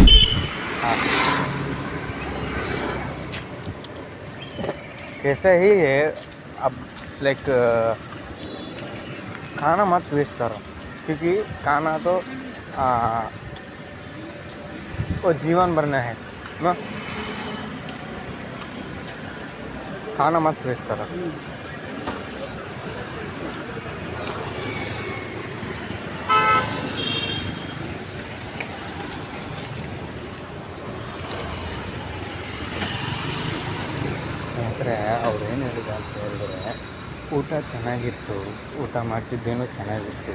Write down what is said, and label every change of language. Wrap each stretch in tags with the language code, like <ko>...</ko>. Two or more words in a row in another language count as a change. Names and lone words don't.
<hi>हाँ कैसे ही है अब लाइक खाना मत वेस्ट करो, क्योंकि खाना तो वो जीवन भरना है ना। खाना मत वेस्ट करो।</hi> <kn>ಸ್ನೇಹಿತರೆ, ಅವ್ರು ಏನು ಹೇಳಿದ್ರು ಅಂತ ಹೇಳಿದ್ರೆ, ಊಟ ಚೆನ್ನಾಗಿತ್ತು, ಊಟ ಮಾಡಿಸಿದ್ದೇನೂ ಚೆನ್ನಾಗಿತ್ತು.</kn>